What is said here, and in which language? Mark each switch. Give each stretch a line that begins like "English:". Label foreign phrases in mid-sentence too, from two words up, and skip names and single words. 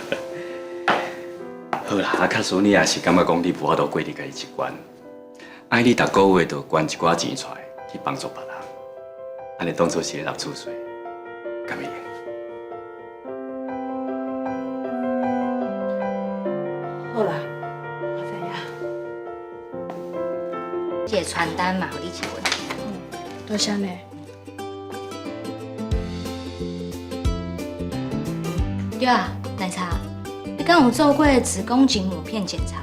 Min Nan Chinese: 好啦，啊，确实你也是感觉讲你无法度过你家己一关，爱你逐个月就捐一寡钱出来去帮助别人，安尼当做是咧纳厝税，敢会用？好啦，我知影。姐， 个传单嘛，互你一份。多谢呢。对啊，奶茶，你敢有做过子宫颈抹片检查？